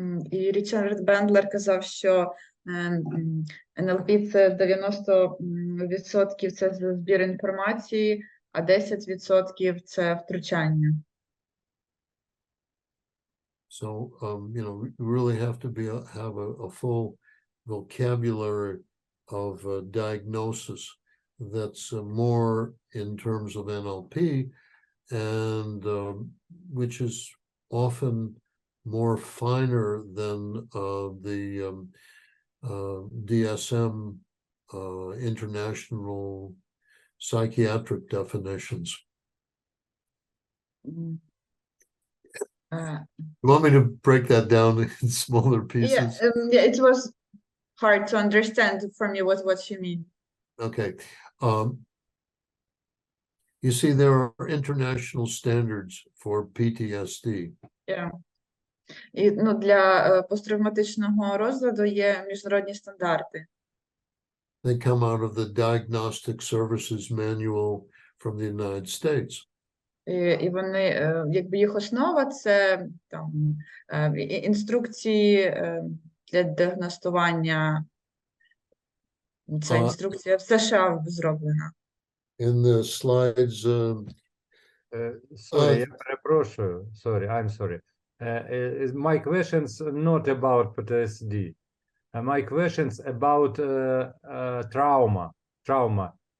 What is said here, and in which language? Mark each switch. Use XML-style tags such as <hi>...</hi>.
<uk>І Річард Бендлер казав, що НЛП – це 90% це збір інформації, а 10% це втручання.</uk> <en>So, you know, we really have to have a full vocabulary of diagnosis that's more in terms of NLP, and which is often more finer than the DSM international psychiatric definitions. You want me to break that down in smaller pieces? Yeah, it was hard to understand for me what you mean. Okay. You see, there are international standards for PTSD. Yeah.</en> <uk>І для посттравматичного розладу є міжнародні стандарти.</uk> <en>They come out of the Diagnostic Services Manual from the United States.</en> <uk>І вони, якби їх основа, це там інструкції для діагностування. Ця інструкція в США зроблена.</uk> <en>In the slides, Sorry,</en> <uk>я перепрошую.</uk> <en>Sorry, I'm sorry. My questions not about PTSD. My questions about trauma.</en>